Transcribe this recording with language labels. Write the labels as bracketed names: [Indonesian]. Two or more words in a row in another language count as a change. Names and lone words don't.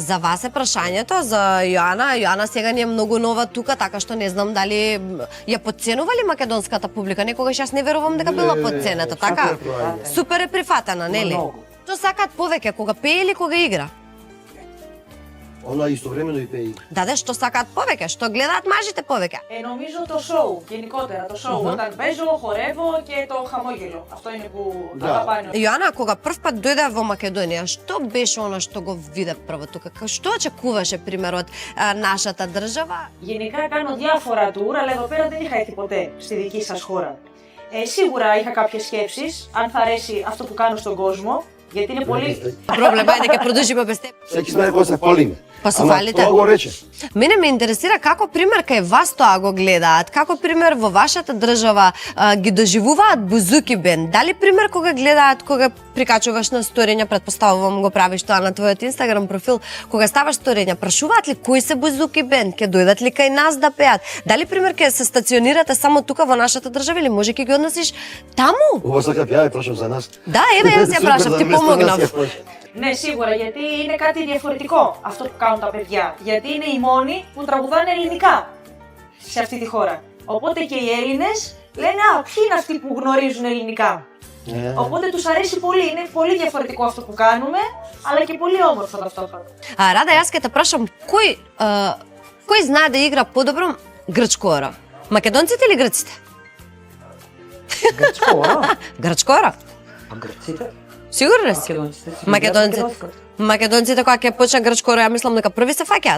[Macedonian] За вас е прашањето, за Јоана. Јоана сега ни е многу нова тука, така што не знам дали ја подценува ли македонската публика. Некогаш јас не верувам дека била подцената, така? Супер е прифатена, нели? Многу. Што сакаат повеќе, кога пее или кога игра? Она истовремено и пее. Даде, што сакаат повеќе, што гледаат мажите повеќе. [Greek] Νομίζω το show, γενικότερα το show. Όταν παίζω, χορεύω και το χαμόγελο. Αυτό είναι που [Macedonian] Да. [Greek] αγαπάνε. [Macedonian] Јоана, кога прв пат дојде во Македонија, што беше она што го виде прво тука? Што очекуваше, пример, од нашата држава? [Greek] Γενικά κάνω διάφορα tour, αλλά εδώ πέρα δεν είχα έρθει ποτέ στη δική σας χώρα. Σίγουρα είχα κάποιες σκέψεις, αν θα αρέσει αυτό που κάνω στον κόσμο, γιατί είναι πολύ... [Macedonian] Проблема е дека продолжиме без теб. Секи знае кога се фалиме. Па се Ама фалите. Тоа го рече. Мене ме интересира како пример кај вас тоа го гледаат, како пример во вашата држава ги доживуваат Бузуки бенд. Дали пример кога гледаат, кога прикачуваш на сториња, предпоставувам го правиш тоа на твојот Инстаграм профил, кога ставаш сториња, прашуваат ли кои се Бузуки бенд, ќе дојдат ли кај нас да пеат? Дали пример ќе се стационирате само тука во нашата држава или може ќе ги однесиш таму? Ова сака ја прашам за нас. Да, еве јас ја прашав, ти помогнав. [Greek] Ναι, σίγουρα, γιατί είναι κάτι διαφορετικό αυτό που κάνουν τα παιδιά. Γιατί είναι οι μόνοι που τραγουδάνε ελληνικά σε αυτή τη χώρα. Οπότε και οι Έλληνες λένε «Α, ποιοι είναι αυτοί που γνωρίζουν ελληνικά». Οπότε τους αρέσει πολύ, είναι πολύ διαφορετικό αυτό που κάνουμε, αλλά και πολύ όμορφο ταυτόχρονα. [Macedonian] Рада, јас ќе те прашам, кој знае да игра подобро грчкора? Македонците или грците? Грчкора, Грчкора? а грците? Сигурно си? Македонците си Македонците. македонското. Македонците кога ќе почне грчкора, ја мислам дека први се фаќаат.